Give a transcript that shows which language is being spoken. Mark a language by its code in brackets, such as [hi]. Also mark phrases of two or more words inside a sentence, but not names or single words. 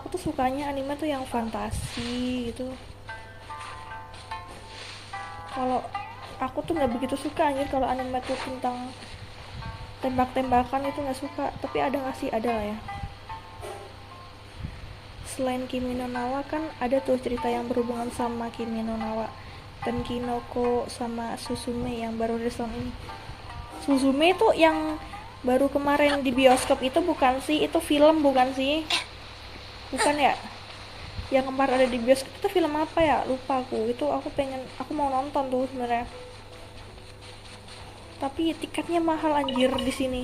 [id] Aku tuh sukanya anime tuh yang fantasi gitu. Kalau aku tuh nggak begitu suka anjir kalau anime tuh tentang tembak-tembakan itu nggak suka. Tapi ada nggak sih? Ada lah ya. Selain Kimi no Na wa kan ada tuh cerita yang berhubungan sama Kimi no Na wa dan Kinoko sama Suzume yang baru rilis tahun ini. Suzume tuh yang baru kemarin di bioskop itu bukan sih? Itu film bukan sih? Bukan ya? Yang kemarin ada di bioskop itu film apa ya? Lupa aku. Itu aku mau nonton tuh sebenarnya. Tapi tiketnya mahal anjir di sini.